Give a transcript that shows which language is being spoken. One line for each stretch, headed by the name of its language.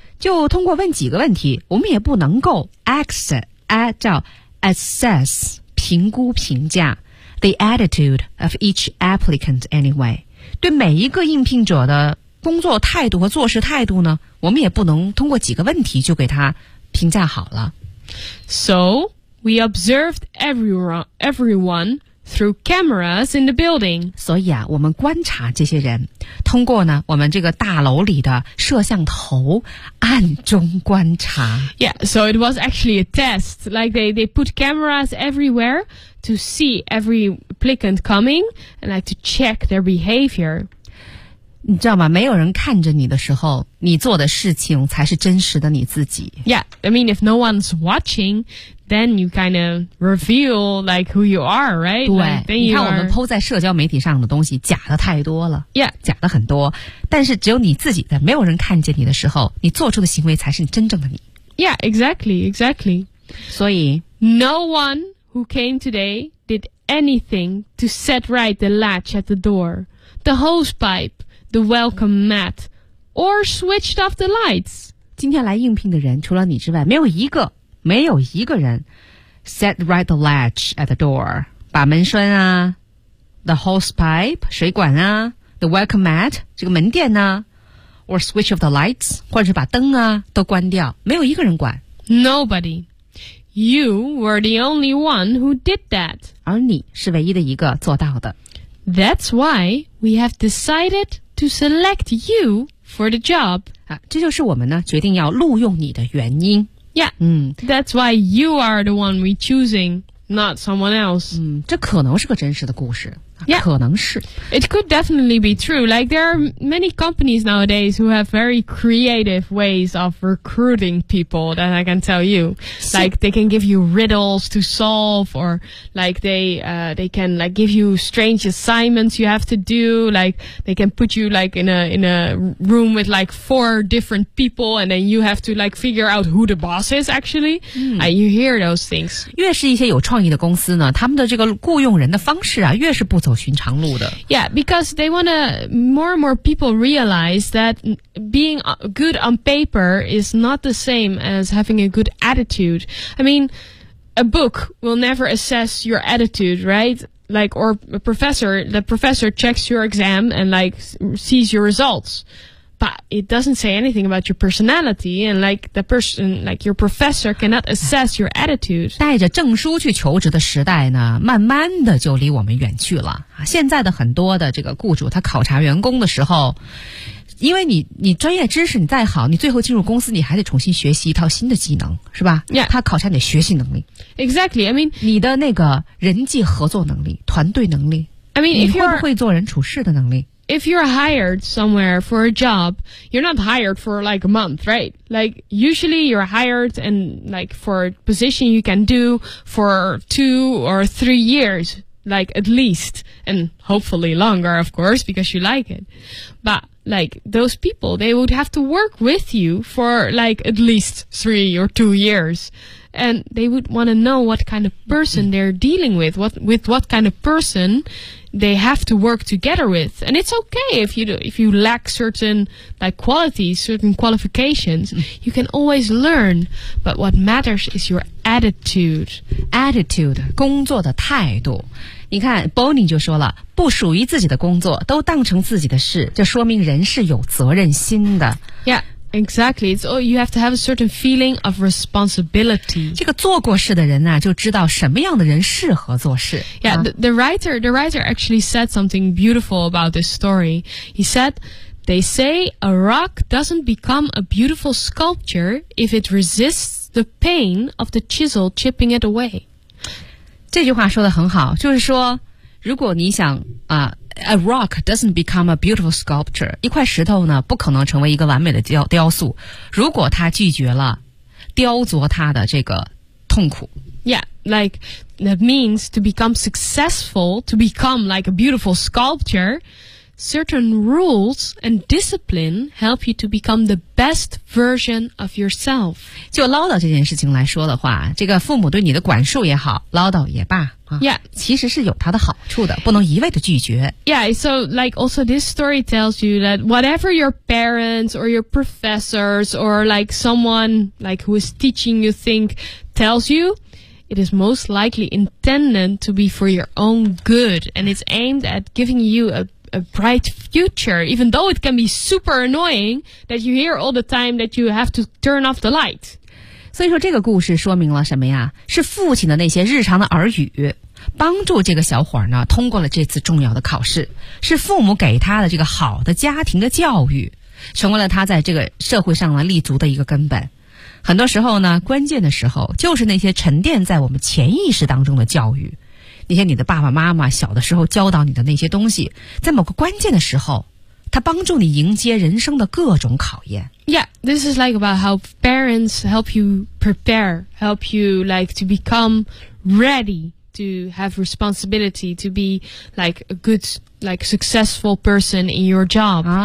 Chinese: 就通过问几个问题，我们也不能够 assess 评估评价
English: the attitude of each applicant anyway.
Chinese: 对每一个应聘者的工作态度和做事态度呢，我们也不能通过几个问题就给他评价好了。
English: So we observed everyone through cameras in the building.
Chinese: 所以啊，我们观察这些人。通过呢，我们这个大楼里的摄像头暗中观察。
English: Yeah, so it was actually a test. Like they put cameras everywhere to see every applicant coming and like to check their behavior.
Chinese: 你知道吗？没有人看着你的时候，你做的事情才是真实的你自己。
English: Yeah, I mean if no one's watching, then you kind of reveal like who you are, right?
Chinese: 对， like, 你看我们 po 在社交媒体上的东西假的太多了。
English: Yeah.
Chinese: 假的很多。但是只有你自己在没有人看见你的时候，你做出的行为才是你真正的你。
English: Yeah, exactly.
Chinese: 所以
English: No one who came today did anything to set right the latch at the door, the hose pipe,The welcome mat, or switched off the lights.
Chinese: 今天来应聘的人，除了你之外，没有一个没有一个人
English: set right the latch at the door,
Chinese: 把门栓啊
English: the hose pipe,
Chinese: 水管啊
English: the welcome mat,
Chinese: 这个门垫啊
English: or switch off the lights,
Chinese: 或者是把灯啊都关掉，没有一个人管。
English: Nobody. You were the only one who did that.
Chinese: 而你是唯一的一个做到的。
English: That's why we have decided to select you for the job.
Chinese: 啊、这就是我们呢决定要录用你的原因。
English: Yeah,、that's why you are the one we're choosing, not someone else.、
Chinese: 这可能是个真实的故事、
English: yeah.
Chinese: 可能是。
English: It could definitely be true. Like, there are many companies nowadays who have very creative ways of recruiting people that I can tell you. Like, they can give you riddles to solve, or like they can like give you strange assignments you have to do. Like, they can put you like in a room with like four different people, and then you have to like figure out who the boss is actually.、you hear those things.
Chinese: 越是一些有创意的公司呢，他们的这个雇佣人的方式啊，越是不走寻常路的。
English: Yeah, because they want to, more and more people realize that being good on paper is not the same as having a good attitude. I mean, a book will never assess your attitude, right? Like, or a professor, the professor checks your exam and like sees your results. But it doesn't say anything about your personality, and like the person, like your professor cannot assess your attitude.
Chinese: 带着证书去求职的时代呢，慢慢的就离我们远去了。现在的很多的这个雇主，他考察员工的时候，因为你专业知识你再好，你最后进入公司你还得重新学习一套新的技能，是吧？
English: Yeah.
Chinese: 他考察你的学习能力。
English: Exactly. I mean,
Chinese: 你的那个人际合作能力、团队能力。
English: I mean,
Chinese: 你会不会做人处事的能力？
English: If you're hired somewhere for a job, you're not hired for like a month, right? Like, usually you're hired and like for a position you can do for 2 or 3 years, like at least, and hopefully longer, of course, because you like it. But like those people, they would have to work with you for like at least 3 or 2 years. And they would want to know what kind of person they're dealing with, what kind of person they have to work together with. And it's okay if you lack certain like qualities, certain qualifications, you can always learn. But what matters is your attitude.
Chinese: Attitude, 工作的态度。你看 Bonnie 就说了，不属于自己的工作都当成自己的事，这说明人是有责任心的。
English: Yeah. Exactly. It's all, you have to have a certain feeling of responsibility.
Chinese: 这个做过事的人啊，就知道什么样的人适合做事。
English: Yeah, the writer actually said something beautiful about this story. He said, they say a rock doesn't become a beautiful sculpture if it resists the pain of the chisel chipping it away.
Chinese: 这句话说得很好，就是说，如果你想啊，
English: A rock doesn't become a beautiful sculpture.
Chinese: 一块石头呢，不可能成为一个完美的雕塑，如果它拒绝了雕琢它的这个痛苦。
English: Yeah, like that means to become successful, to become like a beautiful sculpture, certain rules and discipline help you to become the best version of yourself.
Chinese: 就唠叨这件事情来说的话，这个父母对你的管束也好，唠叨也罢。
English: Yeah,
Chinese: 其实是有它的好处的，不能一味的拒绝。
English: Yeah, so like also this story tells you that whatever your parents or your professors or like someone like who is teaching you think tells you, it is most likely intended to be for your own good, and it's aimed at giving you a bright future, even though it can be super annoying that you hear all the time that you have to turn off the light.
Chinese: 所以说这个故事说明了什么呀？是父亲的那些日常的耳语帮助这个小伙呢通过了这次重要的考试，是父母给他的这个好的家庭的教育成为了他在这个社会上呢立足的一个根本。很多时候呢，关键的时候就是那些沉淀在我们潜意识当中的教育，那些你的爸爸妈妈小的时候教导你的那些东西，在某个关键的时候它帮助你迎接人生的各种考验。
English: Yeah, this is like about how parents help you prepare, help you like to become ready to have responsibility, to be like a good, like successful person in your job.